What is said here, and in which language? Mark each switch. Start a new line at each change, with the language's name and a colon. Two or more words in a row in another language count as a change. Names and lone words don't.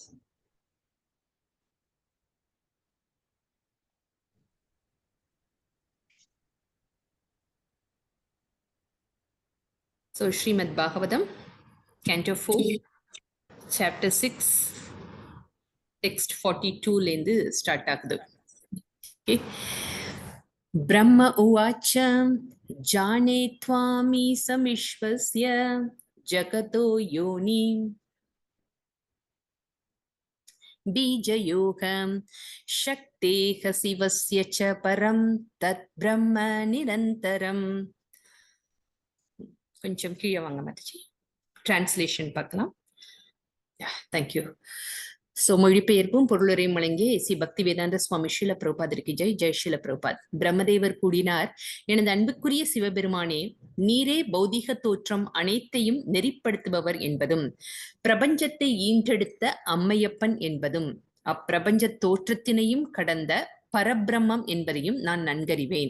English: So Srimad Bhagavatam, Canto 4, Chapter 6, Text 42
Tamil: லேந்து ஸ்டார்ட் ஆகுது.
Sanskrit: Okay. ब्रह्मा उवाच जाने त्वामी समिश्वस्य जगतो योनि बीजयोगं शक्तेः शिवस्य च परं तत् ब्रह्म निरन्तरम्.
Tamil: கொஞ்சம் கீழே வாங்க மாதாஜி, டிரான்ஸ்லேஷன் பார்க்கலாம். தேங்க்யூ. சோ மொழிபெயர்ப்பும் பொருளுரையும் வழங்கிய சி பக்தி வேதாந்த சுவாமி ஸ்ரீல பிரபுபாதருக்கு ஜெய். ஜெய் ஸ்ரீல பிரபுபாத். பிரம்மதேவர் கூடினார், எனது அன்புக்குரிய சிவபெருமானே, நீரே பௌதிக தோற்றம் அனைத்தையும் நெறிப்படுத்துபவர் என்பதும் பிரபஞ்சத்தை ஈன்றெடுத்த அம்மையப்பன் என்பதும் அப்பிரபஞ்ச தோற்றத்தினையும் கடந்த பரபிரம்மம் என்பதையும் நான் நன்கறிவேன்.